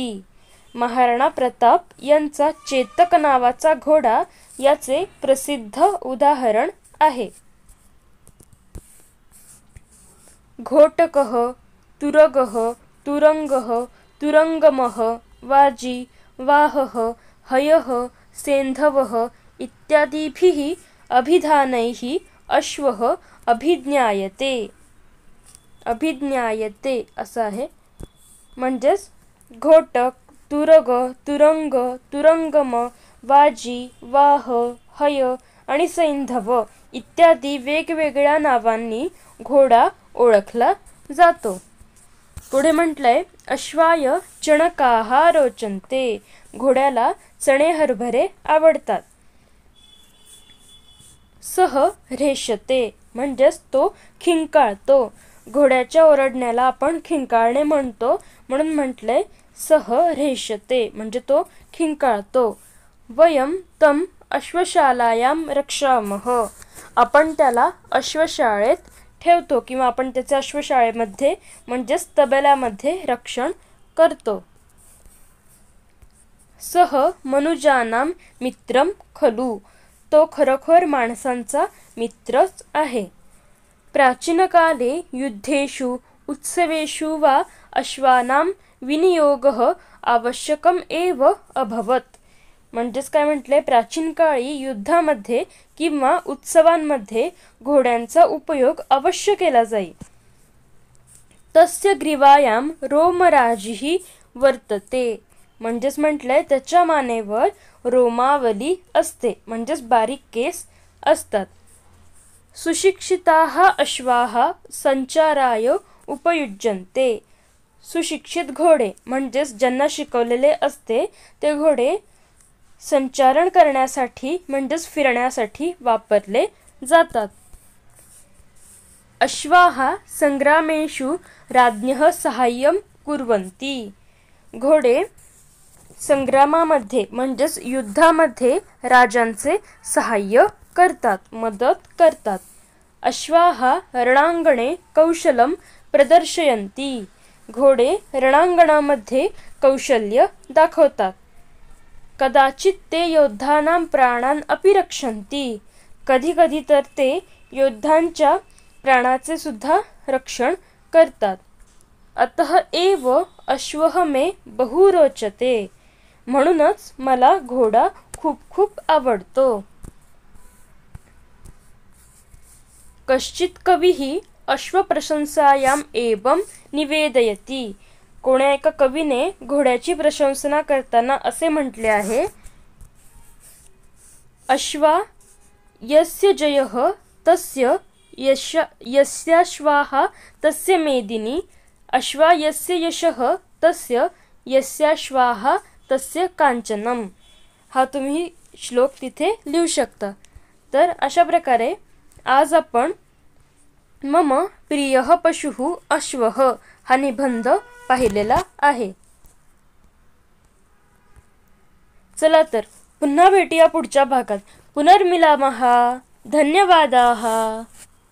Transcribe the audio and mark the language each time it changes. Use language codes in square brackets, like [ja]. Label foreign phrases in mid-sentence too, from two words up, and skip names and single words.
[mr] महाराणा प्रताप यांचा चेतक नावाचा घोडा याचे प्रसिद्ध उदाहरण आहे। [sa] घोटकः, तुरगः, तुरंगः, तुरंगमः, वाजी, वाहः, हयः, सेंधवः इत्यादिभिः अभिधानैः अश्वः अभिज्ञायते। [mr] अभिज्ञायते असं आहे, म्हणजेच घोटक, तुरग, तुरंग, तुरंगम, वाजी, वाह, हय आणि सैंधव इत्यादी वेगवेगळ्या नावांनी घोडा ओळखला जातो। पुढे म्हटलंय [sa] अश्वाय चणकाः रोचन्ते, [mr] घोड्याला चणे हरभरे आवडतात। [sa] सः रेषते, [mr] म्हणजेच तो खिंकाळतो। घोड्याच्या ओरडण्याला आपण खिंकाळणे म्हणतो, म्हणून म्हटलंय [sa] सः रेषते, [mr] म्हणजे तो खिंकाळतो। [sa] वयं तं अश्वशालायां रक्षामः, [mr] आपण त्याला अश्वशाळेत ठेवतो किंवा आपण त्याचे अश्वशाळेमध्ये म्हणजेच तबेल्यामध्ये रक्षण करतो। [sa] सः मनुजानां मित्रं खलु, [mr] तो खरोखर माणसांचा मित्रच आहे। [sa] प्राचीन काले युद्धेषु उत्सवेषु वा अश्वानां विनियोगः आवश्यकम् एव अभवत्, [mr] म्हणजेच काय म्हटले प्राचीन काळी युद्धामध्ये किंवा उत्सवांमध्ये घोड्यांचा उपयोग अवश्य केला जाई। [sa] तस्य ग्रीवायां रोमराजिः वर्तते, [mr] म्हणजेच म्हटलंय त्याच्या मानेवर रोमावली असते, म्हणजेच बारीक केस असतात। [sa] सुशिक्षिताः अश्वाः संचाराय उपयुज्यन्ते. [mr] सुशिक्षित घोडे म्हणजेच ज्यांना शिकवलेले असते ते घोडे संचारण करण्यासाठी म्हणजेच फिरण्यासाठी वापरले जातात. [sa] अश्वाः संग्रामेषु राज्ञः साहाय्यं कुर्वन्ति. [mr] घोडे संग्रामामध्ये म्हणजेच युद्धामध्ये राजांचे सहाय्य करतात, मदत करतात. [sa] अश्वाः रणांगणे कौशलं प्रदर्शयन्ति. [mr] घोडे रणांगणामध्ये कौशल्य दाखवतात. [sa] कदाचित ते योद्धानां प्राणान् अपि रक्षन्ति. [mr] कधी कधी तर ते योद्धांच्या प्राणाचे सुद्धा रक्षण करतात. [sa] अतः एव अश्वः मे बहु रोचते. [mr] म्हणूनच मला घोडा खूप खूप आवडतो. [sa] कश्चित् कविः अश्वप्रशंसायाम् एवं निवेदयति. [mr] कोण्या एका कवीने घोड्याची प्रशंसा करताना असे म्हटले आहे, [sa] अश्वा यस्य जयः तस्य यस्याश्वाः तस्य मेदिनी. अश्वा यस्य यशः तस्य यस्याश्वाः तस्य कांचनम. [mr] हा तुम्ही श्लोक तिथे लिहू शकता. तर अशा प्रकारे आज आपण [sa] मम प्रियः पशुः अश्वः [mr] हा निबंध पाहिलेला आहे. चला तर पुन्हा भेटूया पुढच्या भागात. [sa] पुनर्मिलामः. धन्यवादाः.